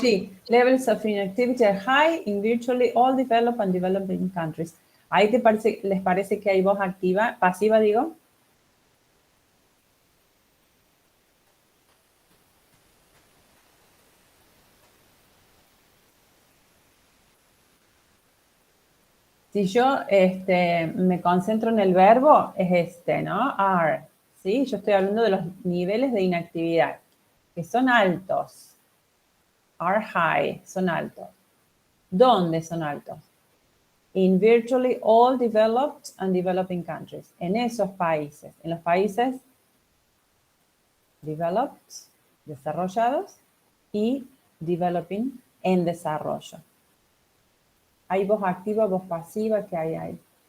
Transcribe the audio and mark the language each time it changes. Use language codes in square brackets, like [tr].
[es] Sí, [en] levels of inactivity are high in virtually all developed and developing countries. [es] Ahí les parece que hay voz activa, pasiva, digo. Si yo me concentro en el verbo, es ¿no? Are, ¿sí? Yo estoy hablando de los niveles de inactividad, que son altos. [en] Are high, [es] son altos. ¿Dónde son altos? [en] In virtually all developed and developing countries. [es] En esos países. En los países developed, desarrollados, y developing, en desarrollo. ¿Hay voz activa, voz pasiva? ¿Qué hay ahí?